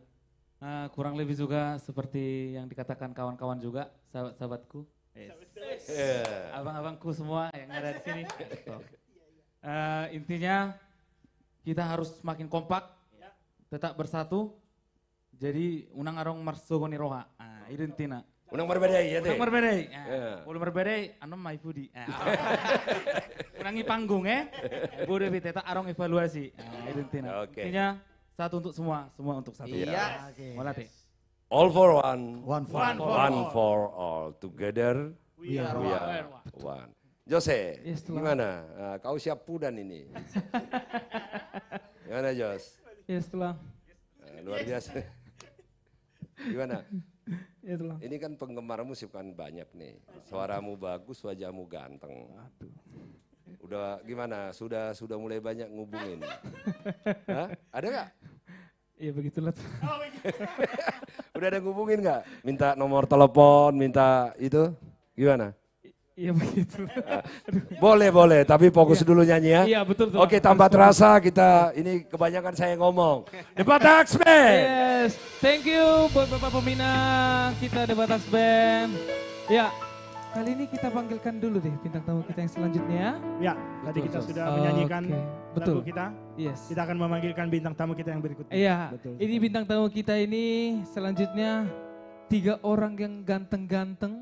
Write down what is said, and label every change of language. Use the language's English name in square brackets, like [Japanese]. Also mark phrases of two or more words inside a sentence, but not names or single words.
[Indonesian] Kurang lebih juga seperti yang dikatakan kawan-kawan juga, sahabat-sahabatku. Abang-abangku semua yang ada di sini. Intinya kita harus semakin kompak, tetap bersatu. [Batak Toba] Jadi unang arong marsogoni roha. [Indonesian] Itu intinya. [Batak Toba] Unang berbedai ya teh. Unang berbedai. [Indonesian] Kalau berbedai [Batak Toba] anom mai pudi. Urangi panggung Bude biteta arong evaluasi. [Indonesian] Itu intinya. Intinya satu untuk semua untuk satu. Iya. Molate. [English] All for one. One for all. Together we are one. Jose, [Indonesian] gimana? Kau siap pudan ini? Gimana Jos? Yes, Tulang. Luar biasa. Gimana? Ya, Tulang. Ini kan penggemar musik kan banyak nih. Suaramu bagus, wajahmu ganteng. Udah gimana? Sudah mulai banyak ngubungin. Hah? Ada nggak? Iya begitulah. Udah ada ngubungin nggak? Minta nomor telepon, minta itu? Gimana? Iya begitu. Boleh, tapi fokus dulu nyanyi ya. Iya betul. Oke, tanpa terasa kita, ini kebanyakan saya ngomong. The Batax Band. Yes, [English] thank you [Indonesian] buat Bapak Pembina kita The Batax Band. Ya, kali ini kita panggilkan dulu deh bintang tamu kita yang selanjutnya. Ya, tadi kita sudah menyanyikan lagu kita. Yes. Kita akan memanggilkan bintang tamu kita yang berikutnya. Iya, Betul. ini bintang tamu kita ini selanjutnya 3 orang yang ganteng-ganteng.